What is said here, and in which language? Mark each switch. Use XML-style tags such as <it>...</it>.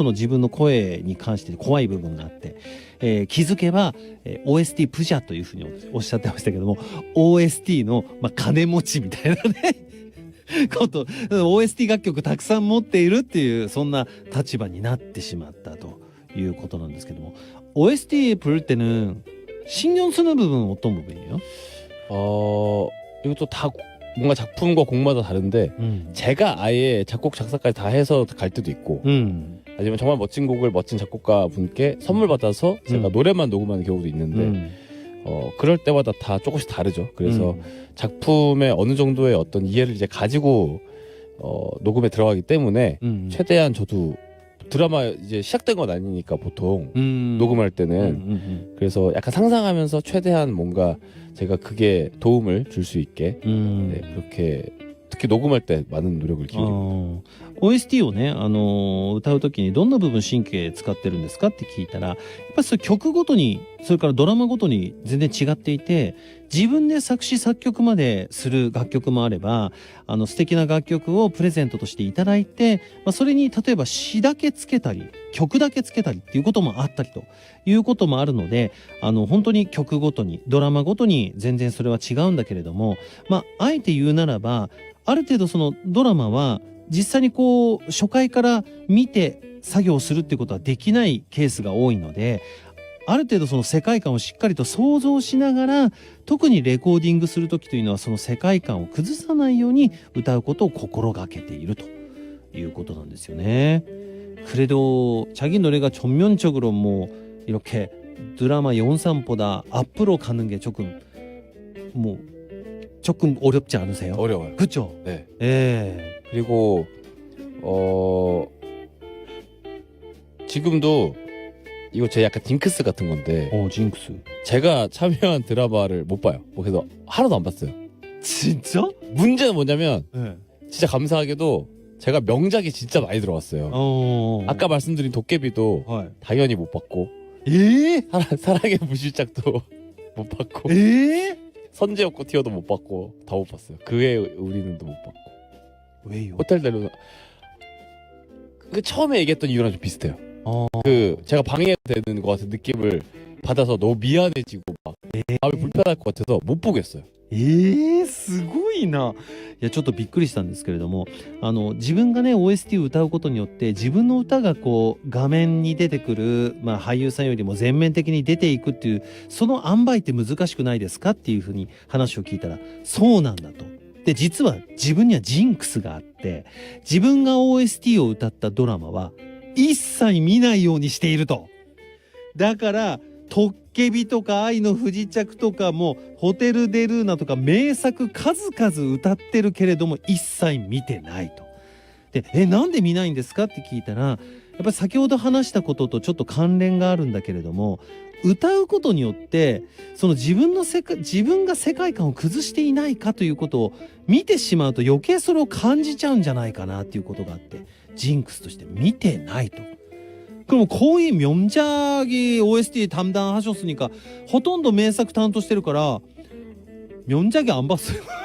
<ja>その自分の声に関して怖い部分があって、気づけば、OST プジャというふうにおっしゃってましたけども、 OST の、金持ちみたいなねこと、OST 楽曲たくさん持っているっていうそんな立場になってしまったということなんですけども、</ja> <ko>OST 부를 때는 신경 쓰는 부분은 어떤 부분이에요? 이것도 다 뭔가 작품과 곡마다 다른데 제가 아예 작곡 작사까지 다 해서 갈 때도 있고, 아니면 정말 멋진 곡을 멋진 작곡가 분께 선물 받아서 제가 노래만 녹음하는 경우도 있는데 그럴 때마다 다 조금씩 다르죠. 그래서 작품의 어느 정도의 어떤 이해를 이제 가지고 녹음에 들어가기 때문에 최대한 저도 드라마 이제 시작된 건 아니니까 보통 녹음할 때는 그래서 약간 상상하면서 최대한 뭔가 제가 그게 도움을 줄 수 있게 네, 그렇게 특히 녹음할 때 많은 노력을 기울입니다.</ko> <ja>OST をね、歌うときにどんな部分神経使ってるんですかって聞いたら、やっぱりそれ曲ごとに、それからドラマごとに全然違っていて、自分で作詞作曲までする楽曲もあれば、素敵な楽曲をプレゼントとしていただいて、それに例えば詩だけつけたり、曲だけつけたりっていうこともあったりということもあるので、本当に曲ごとに、ドラマごとに全然それは違うんだけれども、あえて言うならば、ある程度そのドラマは実際にこう初回から見て作業するっていうことはできないケースが多いので、ある程度その世界観をしっかりと想像しながら、特にレコーディングする時というのはその世界観を崩さないように歌うことを心がけているということなんですよね.</ja> <ko>그래도 자기 노래가 전면적으로 뭐 이렇게 드라마 영상보다 앞으로 가는 게 조금 어렵지 않으세요? 어려워요. 그렇죠? 네. 예. 그리고 지금도 이거 제 약간 징크스 같은 건데, 징크스. 제가 참여한 드라마를 못 봐요. 그래서 하나도 안 봤어요. 진짜? 문제는 뭐냐면 네. 진짜 감사하게도 제가 명작이 진짜 많이 들어왔어요. 아까 말씀드린 도깨비도 당연히 못 봤고, 사랑의 무실작도 못 봤고, 선제였고 티어도 못 봤고, 다 못 봤어요. 그의 우리는도 못 봤고. 왜요? 호텔 델루나 그 처음에 얘기했던 이유랑 좀 비슷해요. 그 제가 방해되는 것 같은 느낌을 받아서 너무 미안해지고 막 마음이 불편할 것 같아서 못 보겠어요.</ko> <ja>すごいな。いやちょっとびっくりしたんですけれども、自分がね OST を歌うことによって自分の歌がこう画面に出てくる、俳優さんよりも全面的に出ていくっていう、その塩梅って難しくないですかっていうふうに話を聞いたら、そうなんだと。で実は自分にはジンクスがあって、自分が OST を歌ったドラマは一切見ないようにしていると。だからトッケビとか愛の不時着とかもホテルデルーナとか名作数々歌ってるけれども一切見てないと。でなんで見ないんですかって聞いたら、やっぱり先ほど話したこととちょっと関連があるんだけれども、歌うことによってその自分が世界観を崩していないかということを見てしまうと、余計それを感じちゃうんじゃないかなっていうことがあって、ジンクスとして見てないと。</ja> <ko>그럼 거의 명작이 OST 담당하셨으니까 허ton도 명작</ko> <ja>担当してるから</ja> <ko>명작이 안 봤어요.</ko>